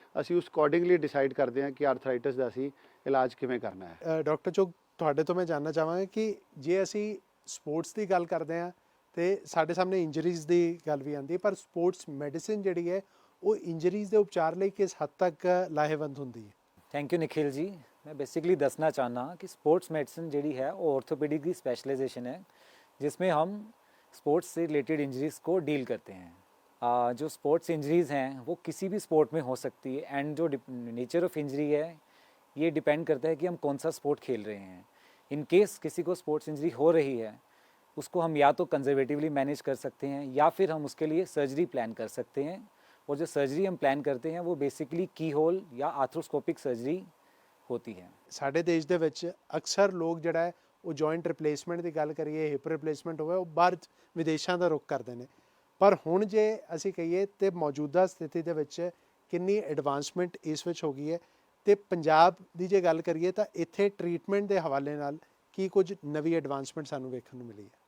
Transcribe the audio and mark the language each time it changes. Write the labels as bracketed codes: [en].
[pa] ਅਸੀਂ ਉਸ accordingly decide ਕਰਦੇ ਹਾਂ ਕਿ ਆਰਥਰਾਈਟਿਸ ਦਾ ਅਸੀਂ ਇਲਾਜ ਕਿਵੇਂ ਕਰਨਾ ਹੈ। ਡਾਕਟਰ ਚੁਗ, ਤੁਹਾਡੇ ਤੋਂ ਮੈਂ ਜਾਣਨਾ ਚਾਹਾਂਗਾ ਕਿ ਜੇ ਅਸੀਂ ਸਪੋਰਟਸ ਦੀ ਗੱਲ ਕਰਦੇ ਹਾਂ ਅਤੇ ਸਾਡੇ ਸਾਹਮਣੇ ਇੰਜਰੀਜ਼ ਦੀ ਗੱਲ ਵੀ ਆਉਂਦੀ ਹੈ, ਪਰ ਸਪੋਰਟਸ ਮੈਡੀਸਿਨ ਜਿਹੜੀ ਹੈ ਉਹ ਇੰਜਰੀਜ਼ ਦੇ ਉਪਚਾਰ ਲਈ ਕਿਸ ਹੱਦ ਤੱਕ ਲਾਹੇਵੰਦ ਹੁੰਦੀ ਹੈ? [hi] Thank you Nikhil ji. मैं बेसिकली दसना चाहना कि स्पोर्ट्स मेडिसिन जी है वो ऑर्थोपेडिक की स्पेशलाइजेशन है, जिसमें हम स्पोर्ट्स से रिलेटेड इंजरीज़ को डील करते हैं। जो स्पोर्ट्स इंजरीज़ हैं वो किसी भी स्पोर्ट में हो सकती है, एंड जो नेचर ऑफ इंजरी है ये डिपेंड करता है कि हम कौन सा स्पोर्ट खेल रहे हैं। इन केस किसी को स्पोर्ट्स इंजरी हो रही है, उसको हम या तो कंजर्वेटिवली मैनेज कर सकते हैं या फिर हम उसके लिए सर्जरी प्लान कर सकते हैं। और जो सर्जरी हम प्लान करते हैं वो बेसिकली की होल या आर्थ्रोस्कोपिक सर्जरी होती है। [pa] ਸਾਡੇ ਦੇਸ਼ ਦੇ ਵਿੱਚ ਅਕਸਰ ਲੋਕ ਜਿਹੜਾ ਹੈ ਉਹ ਜੁਆਇੰਟ ਰਿਪਲੇਸਮੈਂਟ ਦੀ ਗੱਲ ਕਰੀਏ, ਹਿਪ ਰਿਪਲੇਸਮੈਂਟ ਹੋਵੇ, ਉਹ ਬਾਹਰ ਵਿਦੇਸ਼ਾਂ ਦਾ ਰੁਖ ਕਰਦੇ ਨੇ। ਪਰ ਹੁਣ ਜੇ ਅਸੀਂ ਕਹੀਏ ਤਾਂ ਮੌਜੂਦਾ ਸਥਿਤੀ ਦੇ ਵਿੱਚ ਕਿੰਨੀ ਐਡਵਾਂਸਮੈਂਟ ਇਸ ਵਿੱਚ ਹੋ ਗਈ ਹੈ, ਅਤੇ ਪੰਜਾਬ ਦੀ ਜੇ ਗੱਲ ਕਰੀਏ ਤਾਂ ਇੱਥੇ ਟਰੀਟਮੈਂਟ ਦੇ ਹਵਾਲੇ ਨਾਲ ਕੀ ਕੁਝ ਨਵੀਂ ਐਡਵਾਂਸਮੈਂਟ ਸਾਨੂੰ ਵੇਖਣ ਨੂੰ ਮਿਲੀ ਹੈ?